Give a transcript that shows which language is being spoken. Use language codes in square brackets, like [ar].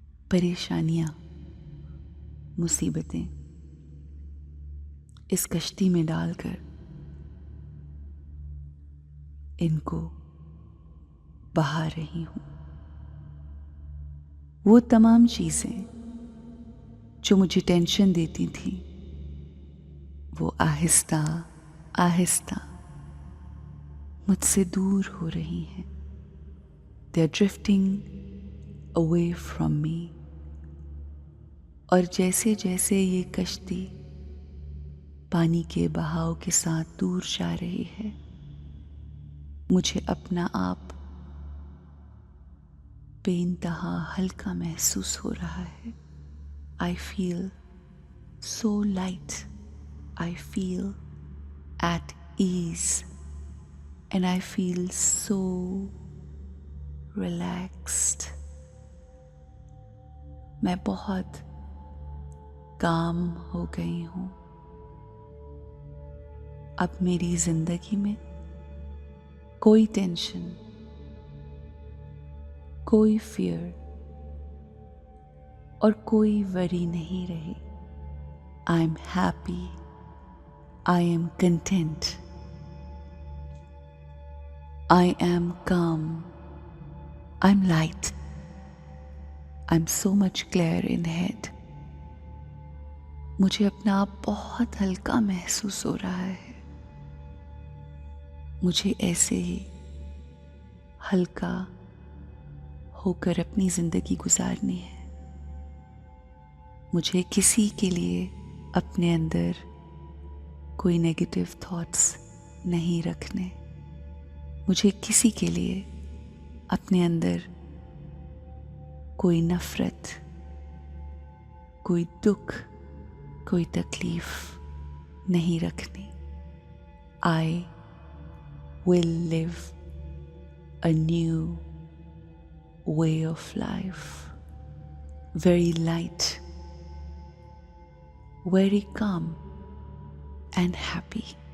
[hi] परेशानियां, मुसीबतें इस कश्ती में डालकर इनको बहा रही हूँ। वो तमाम चीज़ें जो मुझे टेंशन देती थी, वो आहिस्ता आहिस्ता मुझसे दूर हो रही हैं। [en] They are drifting away from me। [hi] और जैसे जैसे ये कश्ती पानी के बहाव के साथ दूर जा रही है, मुझे अपना आप बेइंतहा हल्का महसूस हो रहा है। [en] I feel so light, I feel at ease, and I feel so relaxed। [hi] मैं बहुत काम हो गई हूँ। अब मेरी जिंदगी में कोई टेंशन, कोई फियर और कोई वरी नहीं रही। [en] I am happy, I am content, I am calm, I'm light, I'm so much clear in head। [hi] मुझे अपना आप बहुत हल्का महसूस हो रहा है। मुझे ऐसे ही हल्का होकर अपनी ज़िंदगी गुजारनी है। मुझे किसी के लिए अपने अंदर कोई [en] negative thoughts [hi] नहीं रखने। मुझे किसी के लिए अपने अंदर कोई नफरत, कोई दुख, कोई तकलीफ नहीं रखनी. [en] I will live a new way of life. Very light, very calm and happy.